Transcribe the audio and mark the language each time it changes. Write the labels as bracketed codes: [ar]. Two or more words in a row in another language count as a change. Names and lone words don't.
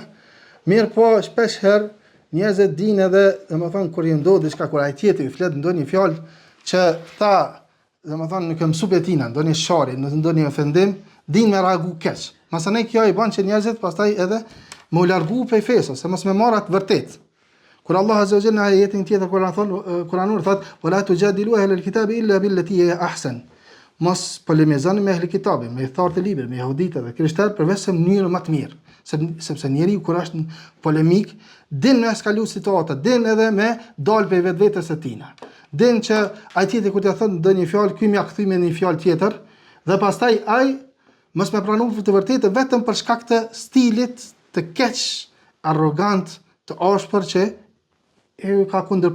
[sq] Mirë po, shpesh herë njerëzit dinë edhe, domethënë kur i ndodh diçka, kur ai tjetri i flet ndonjë fjalë që ta, domethënë nuk e mësu betina, ndonjë shari, ndonjë ofendim, dinë me reagu keq. Masanej kjo i bën që njerëzit pastaj edhe më largu prej fesë, se mos me marrat vërtet. Kur Allah [ar] عز وجل [sq] në ajetin tjetër kuranor thot: [ar] "ولا تجادلوا أهل الكتاب إلا بالتي هي أحسن." [sq] Mos polemizoni me ahli kitabin, me thartë e librit, me jehuditë dhe krishterët përveç se në mënyrë më të mirë, sepse njeriu kur është në polemik, din me eskalu situata, din edhe me dal pe vetvetes së tij. Din që ai tjetri kur t'i thon ndonjë fjalë, ky më kthy me një fjalë tjetër, dhe pastaj ai mos me pranu të vërtetë vetëm për shkak të stilit të keq, arrogant, të ashpër që ka kundërpërgjigje atij.